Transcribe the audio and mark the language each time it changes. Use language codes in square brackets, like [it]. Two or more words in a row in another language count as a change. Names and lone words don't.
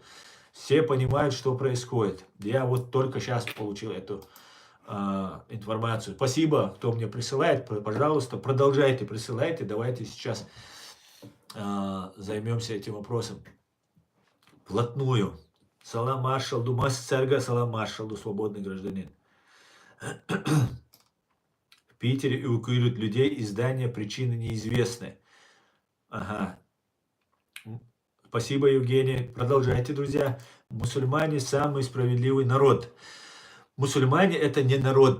[ru] Все понимают, что происходит. Я вот только сейчас получил эту информацию. Спасибо, кто мне присылает. Пожалуйста, продолжайте присылайте. Давайте сейчас займемся этим вопросом вплотную. [ce] Салам маршалду, Масцерга, салам маршалду, [ru] свободный гражданин. В Питере эвакуируют людей из здания, причины неизвестны. Ага. Спасибо, Евгений. Продолжайте, друзья. Мусульмане самый справедливый народ. Мусульмане это не народ.